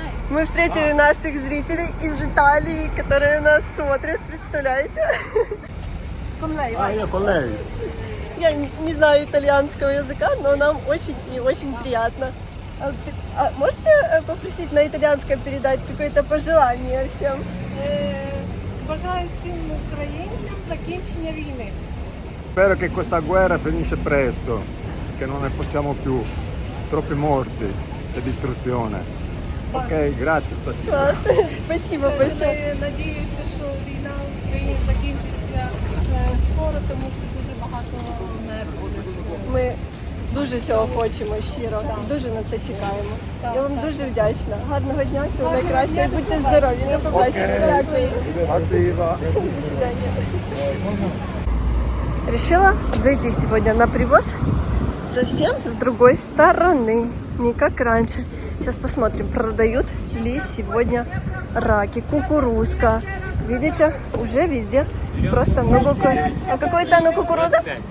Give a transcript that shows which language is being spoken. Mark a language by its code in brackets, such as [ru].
[ru] Мы встретили наших зрителей из Италии, которые нас смотрят, представляете? Я не знаю итальянского языка, но нам очень и очень приятно. Можете попросить на итальянском передать какое-то пожелание всем? [uk] Bажаю всім українцям закінчення війни. [it] Spero che questa guerra finisce presto, che non ne possiamo più, troppi morti e distruzione. Ok, grazie, spasibo. [ru] Спасибо большое. [uk] Надіюся, що війна в Україні закінчиться скоро, тому що дуже багато нервів. Ми дуже цього хочемо щиро, дуже на це чекаємо. Я вам дуже вдячна. Гарного дня, всього найкращого. Будьте здорові, до побачення. Дякую. [ru] Спасибо. До свидания. Решила зайти сегодня на привоз совсем с другой стороны, не как раньше. Сейчас посмотрим, продают ли сегодня раки, кукурузка. Видите, уже везде просто много. А какой цену кукуруза?